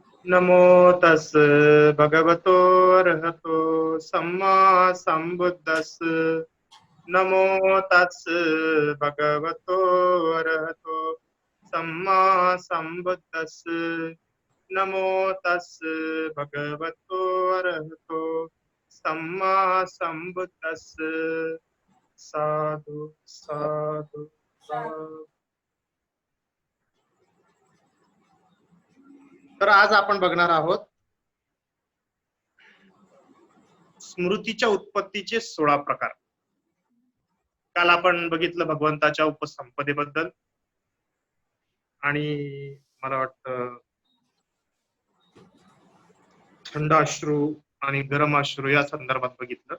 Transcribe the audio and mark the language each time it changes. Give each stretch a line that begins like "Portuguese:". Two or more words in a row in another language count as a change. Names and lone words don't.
Pali: नमो तस् भगवतो अरहतो सम्मा संबुद्दस् नमो तस् भगवतो अरहतो सम्मा संबुद्दस् नमो तस् भगवतो अरहतो सम्मा संबुद्दस् साधु साधु साधु।
Marathi: तर आज आपण बघणार आहोत स्मृतीच्या उत्पत्तीचे 16 प्रकार. काल आपण बघितलं भगवंताच्या उपसंपदेबद्दल आणि मला वाटतं थंड अश्रू आणि गरम अश्रू या संदर्भात बघितलं.